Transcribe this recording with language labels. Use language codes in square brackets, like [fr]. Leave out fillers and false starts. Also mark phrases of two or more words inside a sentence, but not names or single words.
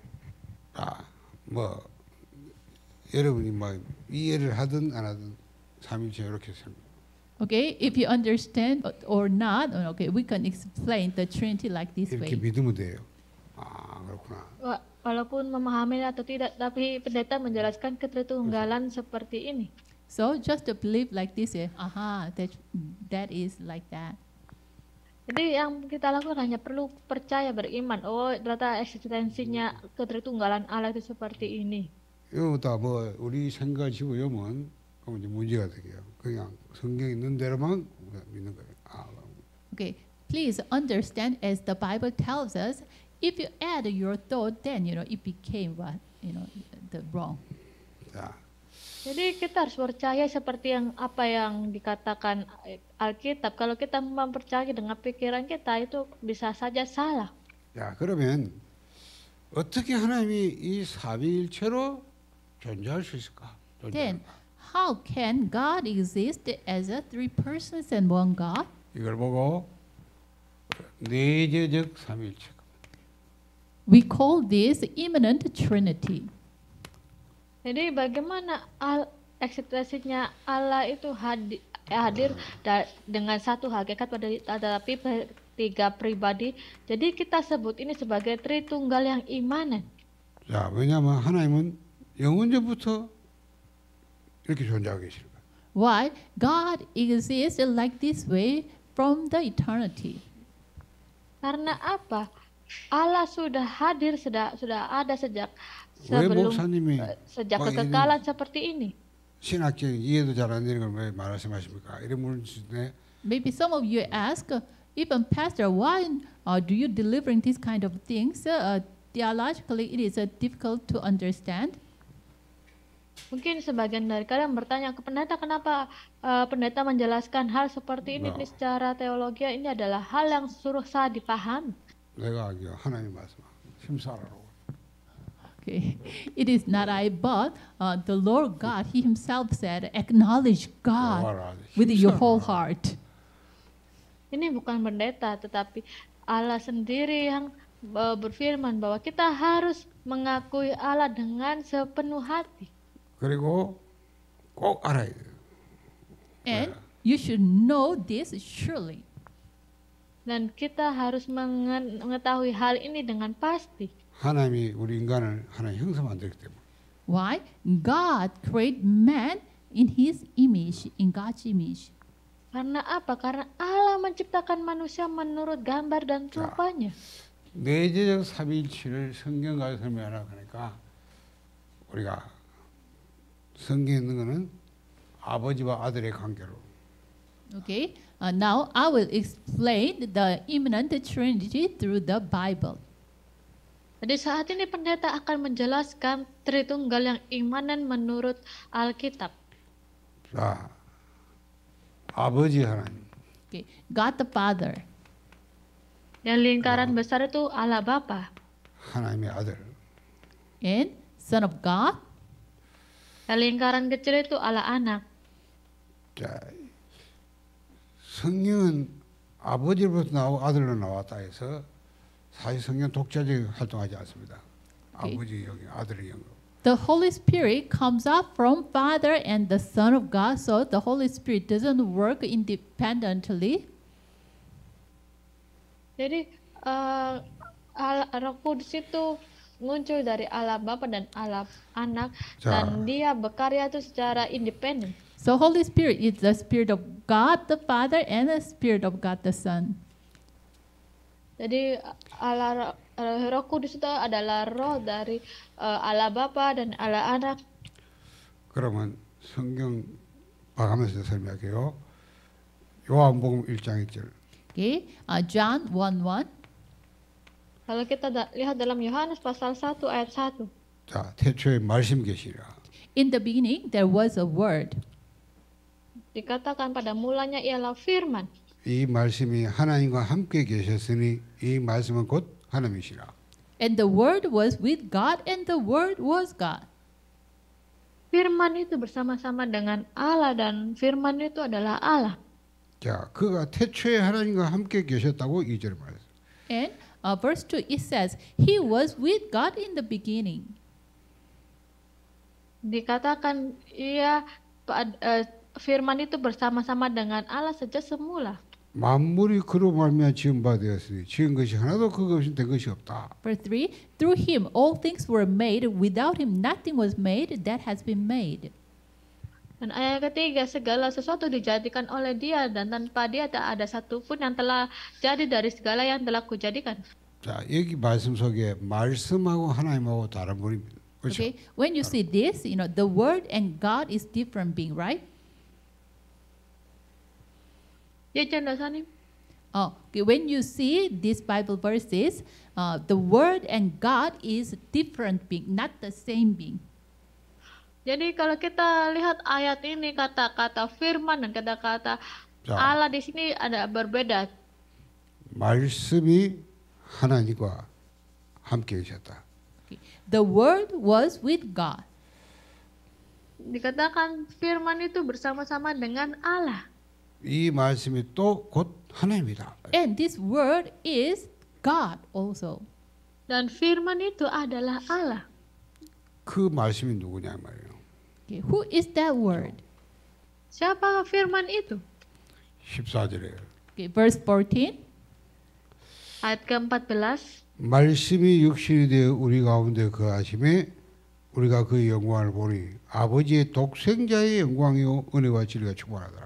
[ko] 아, 뭐 여러분이 뭐 이해를 하든 안 하든 삼위일체 이렇게 설명. [en] Okay, if you understand or not, okay, we can explain the Trinity like this [ko] 이렇게 [en] way. [ko] 믿으면 돼요. 아, 그렇구나. [id] Walaupun memahami atau tidak, tapi pendeta menjelaskan ketertunggalan seperti ini. [en] So just to believe like this, that is like that. [id] Jadi yang kita lakukan hanya perlu percaya, beriman. Oh, ternyata eksistensinya ketertunggalan Allah itu seperti ini. [ko] 이거 다뭐 우리 생각을 집어넣으면 그럼 이제 문제가 되게요. 그냥 성경 있는 대로만 믿는 거예요. 아, [en] Okay, please understand as the Bible tells us, if you add your thought, then it became what the wrong. [ko] 자, [id] Jadi kita harus percaya seperti apa yang dikatakan Alkitab. Kalau kita mempercayai dengan pikiran kita, itu bisa saja salah. [ko] 자, 그러면 어떻게 하나님이 이 삼위일체로 존재할 수 있을까? [en] Then, how can God exist as a three persons and one God? [ko] 이걸 보고 내재적 삼위일체. [en] We call this immanent Trinity. [id] Jadi bagaimana eksistensinya Allah itu hadir dengan satu hakikat tetapi tiga pribadi. Jadi kita sebut ini sebagai Tritunggal yang imanen. [ko] 자, 왜냐하면 하나님은 영원전부터 이렇게 존재하고 계시는 거예요. [en] Why? God exists like this way from the eternity. [id] Karena apa? Allah sudah hadir, sudah ada sejak [ko] 왜 목사님이 [id] sejak [ko] 막 [id] kekekalan seperti ini. [ko] 신학적인 이해도 잘 안 되는 걸 왜 말씀하십니까? 이런 물인데 [en] Maybe some of you ask, even Pastor, why do you delivering these kind of things? Theologically, it is difficult to understand. [id] Mungkin sebagian dari kalian bertanya ke pendeta, kenapa pendeta menjelaskan hal seperti ini? Ini secara teologi ini adalah hal yang susah dipahami. [ko] 내가 하나님 말씀 힘쓰라고. [en] Okay, it is not I, but the Lord God, He Himself said, acknowledge God with your whole heart. [id] Ini bukan pendeta, tetapi Allah sendiri yang berfirman bahwa kita harus mengakui Allah dengan sepenuh hati. [ko] 그리고 꼭 알아야 돼요. [en] And you should know this surely. [id] Dan kita harus mengetahui hal ini dengan pasti. [ko] 하나님이 우리 인간을 하나님 형상 만들기 때문에. [en] Why? God created man in his image, in God's image. [id] Karena apa? Karena Allah menciptakan manusia menurut gambar dan rupanya. [ko] 내재적 삼위일체를 성경과 설명하라 하니까 우리가 성경에 있는 거는 아버지와 아들의 관계로. [en] Okay. Now I will explain the imminent Trinity through the Bible. [id] Jadi saat ini pendeta akan menjelaskan Tritunggal yang imanen menurut Alkitab. [ko] 자, 아버지 하나님, [en] Okay. God the Father [id] Yang lingkaran besar itu Allah Bapa. [ko] 하나님의 아들. [en] and Son of God. [id] Yang lingkaran kecil itu Allah Anak. [ko] 자, 성경은 아버지로부터 나오고 아들로 나왔다 해서 사실 성경 독자적인 활동하지 않습니다. 오케이. 아버지 영역, 아들의 영역. [en] The Holy Spirit comes up from Father and the Son of God, so the Holy Spirit doesn't work independently. [id] Jadi Roh Kudus itu muncul dari Allah Bapa dan Allah Anak [ko] 자. [id] dan dia berkarya itu secara independen. [en] So Holy Spirit is the Spirit of God the Father and the Spirit of God the Son. [id] Jadi Roh Kudus itu adalah roh dari Allah Bapa dan Allah Anak. [ko] 그러면 성경 봐가면서 설명할게요. 요한복음 1장 1절. [en] Okay, John 1:1. [id] Kalau kita lihat dalam Yohanes pasal 1 ayat 1. [ko] 자, 태초에 말씀 계시라. [en] In the beginning there was a word. [id] Dikatakan pada mulanya ialah firman. [ko] 이 말씀이 하나님과 함께 계셨으니 이 말씀은 곧 하나님이시라. [en] And the word was with God and the word was God. [id] Firman itu bersama-sama dengan Allah dan firman itu adalah Allah. [ko] 자, 그가 태초에 하나님과 함께 계셨다고 2절 말했어요. [en] And verse 2 it says, He was with God in the beginning. [id] Dikatakan firman itu bersama-sama dengan Allah sejak semula. [ko] 만물이 그로 말미암아 지은 바 되었으니 지은 것이 하나도 그것 없이 된 것이 없다. [en] Verse 3, through him all things were made, without him nothing was made that has been made. [id] Dan ayat ketiga, segala sesuatu dijadikan oleh dia dan tanpa dia tak ada satupun yang telah jadi dari segala yang telah kujadikan. [ko] 자, 여기 말씀 속에 말씀하고 하나님하고 다른 분입니다. 그렇죠? [en] Okay, when you see this, the word and God is different being, right? [id] Ya Chandasani, [en] Okay, when you see these Bible verses, the word and God is different being, not the same being. [id] jadi kalau kita lihat ayat ini kata-kata firman dan kata-kata [ko] 자, [id] Allah di sini ada berbeda. [ko] 말씀이 하나님과 함께 계셨다. [en] Okay. The word was with God. [id] Dikatakan firman itu bersama-sama dengan Allah. [ko] 이 말씀이 또 곧 하나님이다. [en] And this word is God also. [id] Dan firman itu adalah Allah. [ko] 그 말씀이 누구냐 말이에요. [en] Okay, who is that word? [id] Siapa firman itu? [ko] 14절에 [en] Okay, verse 14. [id] Ayat ke-14. [ko] 말씀이 육신이 되어 우리 가운데 거하심에 우리가 그 영광을 보니 아버지의 독생자의 영광이요 은혜와 진리가 충만하더라.